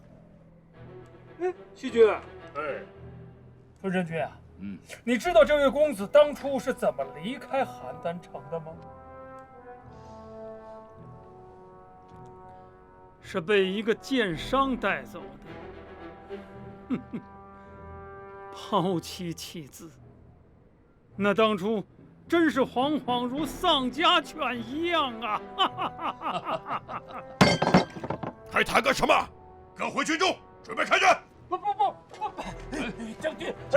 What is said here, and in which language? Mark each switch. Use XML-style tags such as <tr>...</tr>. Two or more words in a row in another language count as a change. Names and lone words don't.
<zh>哎，西军，哎，春申君啊，你知道这位公子当初是怎么离開邯鄲城的嗎？是被一個奸商帶走的。哼哼，拋妻棄子，那當初真是惶惶如喪家犬一樣啊！還談個什麼？各回軍中，準備開戰！不，將軍，</zh>